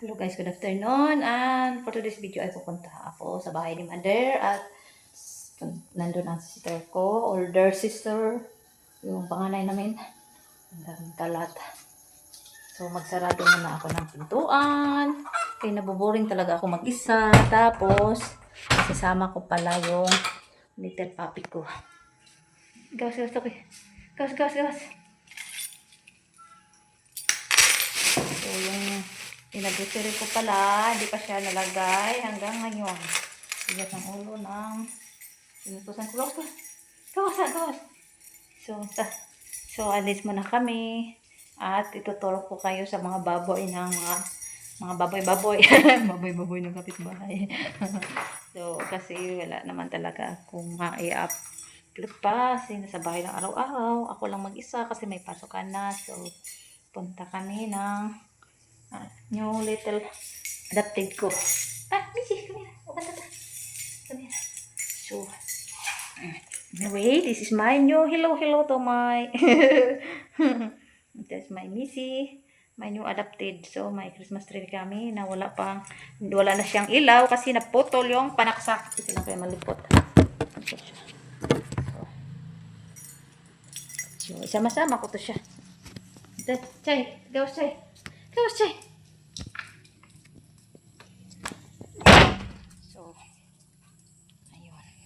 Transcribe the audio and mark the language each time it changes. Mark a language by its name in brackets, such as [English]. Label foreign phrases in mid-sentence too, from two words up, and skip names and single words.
[English] Hello guys, good afternoon. And for today's video [Filipino] ay pupunta ako sa bahay ni Mother at nandun ang sister ko, [English] older sister, [Filipino] yung panganay namin. Ang daming kalat. So magsarado muna ako ng pintuan. Kaya nabuboring talaga ako mag-isa. Tapos sasama ko pala yung [English] little puppy [Filipino] ko. [Cebuano] Gawas, gawas, okay. Gawas, gawas, gawas. [Filipino] So yung pinag-grocery ko pala, hindi pa siya nalagay hanggang ngayon. Bigat ng ulo ng pinutusan ko. [Cebuano] Gawas, gawas. [Filipino] So alis muna kami. At ituturo ko kayo sa mga baboy ng mga baboy-baboy. Baboy-baboy ng kapitbahay. So, kasi wala naman talaga akong ma-i-upload pa. Kasi nasa bahay lang araw-araw. Ako lang mag-isa kasi may pasukan na. So, punta kami ng [English] new little adopted [Filipino] ko. [English] Missy, come here. Come here. So, anyway, this is my new hello to my that's my Missy, my new adopted. [Filipino] So, may [English] Christmas tree [Filipino] kami na wala na siyang ilaw kasi naputol yung panaksak. Ito lang kaya malipot. So, sama-sama ko to siya. [Cebuano] Chay, gawas chay. Gawas chay. [Filipino] So, ayun.